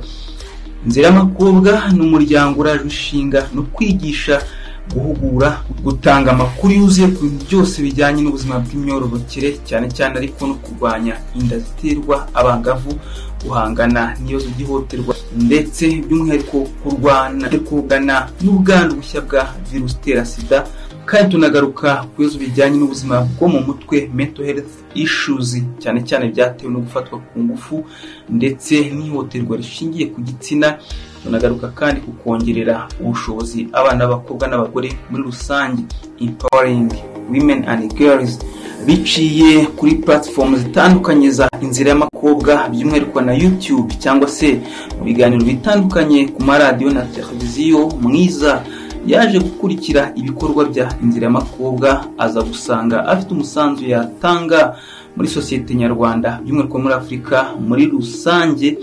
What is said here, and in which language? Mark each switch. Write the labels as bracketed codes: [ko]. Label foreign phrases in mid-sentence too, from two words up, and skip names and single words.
[rw] Inzira y'amakobwa n'umuryango uraje ushinga no kwigisha guhugura gutanga amakuru yuzuye ku byose bijyanye n'ubuzima bw'imyororokere cyane cyane ariko no kurwanya inda ziterwa abangavu guhangana n'ibibazo by'ihohoterwa ndetse by'umwihariko kurwana n'ubwandu bushya bwa virusi itera sida. Kandi tunagaruka ku bibazo bijyanye n'ubuzima bwo mu mutwe [en] mental health issues [rw] cyane cyane byatewe no gufatwa ku ngufu ndetse n'ihohoterwa rishingiye ku gitsina. Tunagaruka kandi ku kongerera ubushobozi abana b'abakobwa n'abagore muri rusange, [en] empowering women and girls [rw] biciye kuri platform zitandukanye za inzira y'amakobwa by'umwihariko na YouTube cyangwa se mu biganiro bitandukanye ku maradiyo na televiziyo. Mwiza yaje gukurikira ibikorwa bya Inzira y'Amakobwa aza gusanga afite umusanzu yatanga muri sosiyete nyarwanda by'umwihariko muri Afurika muri rusange.